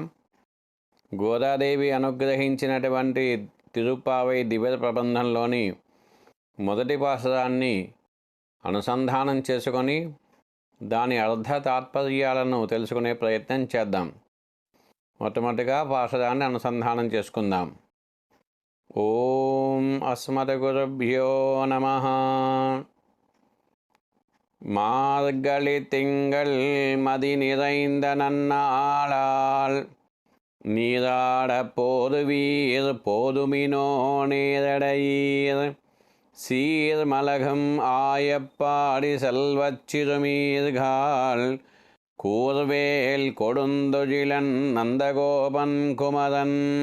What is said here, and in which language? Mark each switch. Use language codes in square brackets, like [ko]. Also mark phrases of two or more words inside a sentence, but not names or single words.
[te] గోదాదేవి అనుగ్రహించినటువంటి తిరుప్పావై దివ్య ప్రబంధంలోని మొదటి పాసురాన్ని అనుసంధానం చేసుకొని దాని అర్థ తాత్పర్యాలను తెలుసుకునే ప్రయత్నం చేద్దాం. మొట్టమొదటిగా పాసురాన్ని అనుసంధానం చేసుకుందాం. [sa] ఓం అస్మద్గురుభ్యో నమః. [ta] மார்கழி திங்கள் மதி நிறைந்த நன்னாளால் நீராட போதுவீர் போதுமினோ நேரடையீர் சீர்மலகும் ஆயப்பாடி செல்வச் சிறுமீர்கால் கூர்வேல் கொடுந்தொழிலன் நந்தகோபன் குமரன்